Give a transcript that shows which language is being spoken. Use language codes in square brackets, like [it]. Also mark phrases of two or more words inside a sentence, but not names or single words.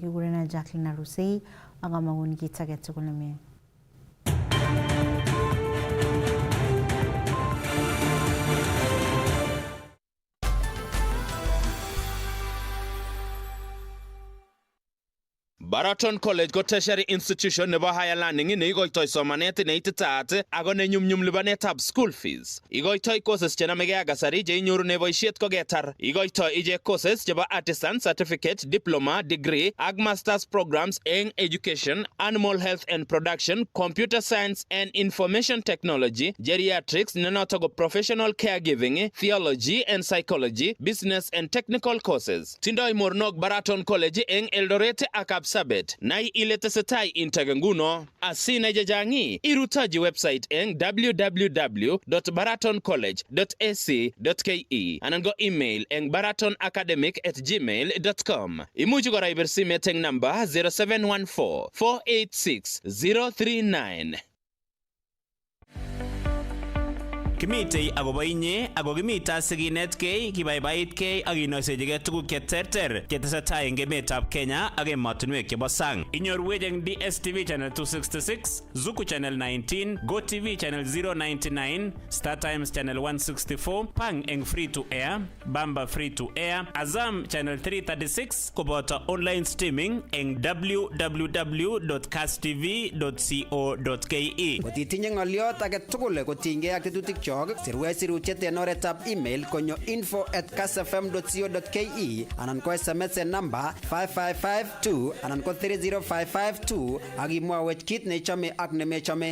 [kln] Kikurena Jacqueline Arusei ak amagun kit age tugul nemie. Baraton College ko [en] tertiary institution [kln] nebo [en] higher learning [kln] ne igoitoi somanet ne ititaat ako ne nyumnyum lipanetab [en] school fees. [kln] Igoitoi courses chenamege ak kasari che inyorune boisiet koketar. Igoitoi ije courses chebo [en] artisan, certificate, diploma, degree [kln] ak [en] masters programs [kln] eng [en] education, animal health and production, computer science and information technology, geriatrics, [kln] nenoto ko [en] professional caregiving, theology and psychology, business and technical courses. [kln] Tindoi mornok Baraton College eng Eldoret ak Sabet. Nai ile tesetai integenguno asina jajangi irutaji website eng www.baratoncollege.ac.ke anan go email eng baratonacademic@gmail.com. Imuchi kora ibirsimet eng number 0714 486 039. Kimitei agobo inye ago kimita siginetkei kibaibaitkei ak inoisejige tuguk cheterter chetesetai eng emetab Kenya ak emotinwek chebo sang. Inyorwech eng DSTV channel 266, Zuku channel 19, GoTV channel 099, Star Times channel 164, Pang eng [en] free to air, [kln] Bamba [en] free to air, [kln] Azam channel 336 koboto [en] online streaming [kln] eng www.kasstv.co.ke. Kotitinye ng'oliot age tugul kotinygei ak tetutik sirwe sirutiet en oretab email konyo info@kassfm.co.ke anan ko SMS en number 5552 anan ko 30552 ak imwawech kit nechome ak nemechome.